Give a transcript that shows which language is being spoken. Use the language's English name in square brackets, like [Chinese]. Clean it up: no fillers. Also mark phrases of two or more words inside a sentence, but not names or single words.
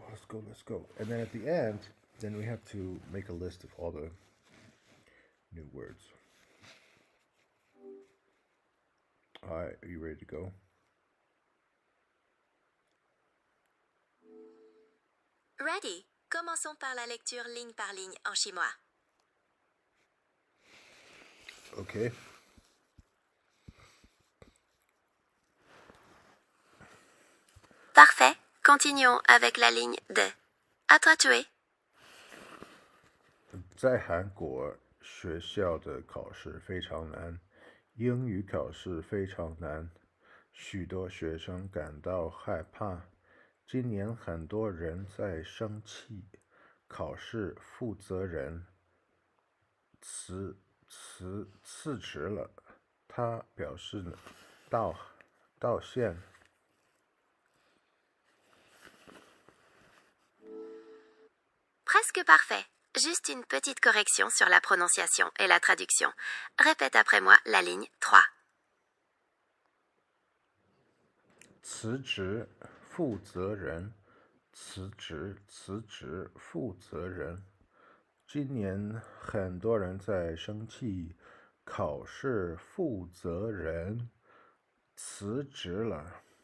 [English] And then at the end, then we have to make a list of all the new words. All right, are you ready to go? Ready. [French] Commençons par la lecture ligne par ligne en chinois. Okay. Parfait. Continuons avec la ligne 2. À toi de jouer. [Chinese] 在韩国学校的考试非常难，英语考试非常难，许多学生感到害怕。今年很多人在生气，考试负责人辞职了，他表示道歉。 [French] Presque parfait. Juste une petite correction sur la prononciation et la traduction. Répète après moi la ligne 3. [Chinese] 辞职负责人，辞职负责人。今年很多人在生气，考试负责人辞职了。